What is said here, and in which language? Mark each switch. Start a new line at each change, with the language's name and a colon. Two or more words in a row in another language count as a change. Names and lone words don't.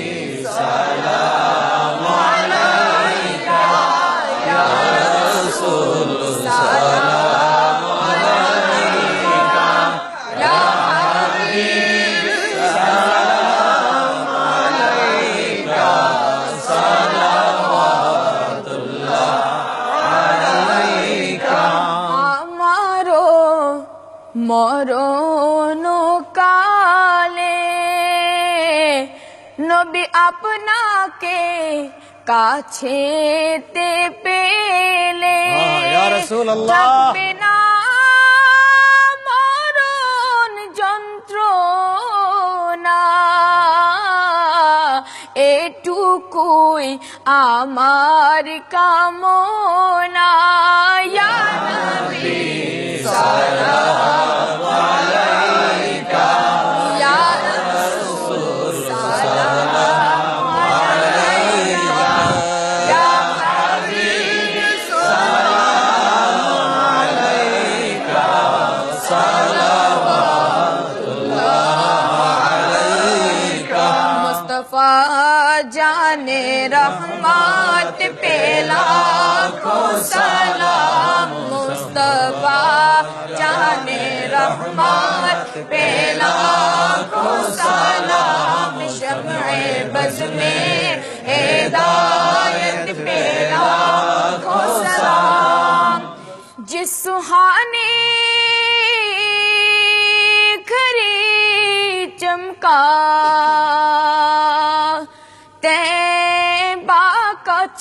Arabic: سلام علیکہ، یا رسول سلام علیکہ، یا حبیب سلام علیکہ، صلوات اللہ علیکہ۔
Bangla: ہمارو মরণ কালে নবী আপনাকে কাছেতে পেলে
Arabic: يا رسول الله
Bangla: থাকবে না মরণ যন্ত্রণা, এটুকুই আমার কামনা,
Arabic: يا نبي سلام عليك، يا رسول سلام عليك، يا حبيب سلام عليك، صلوات الله عليك.
Urdu: مصطفیٰ جانِ رحمت پہ لاکھوں سلام، مصطفیٰ جانے رحمت پہ لاکھوں سلام، شمع بز میں ہدایت پہ لاکھوں سلام، جس سہانے کھری چمکا طیبہ کا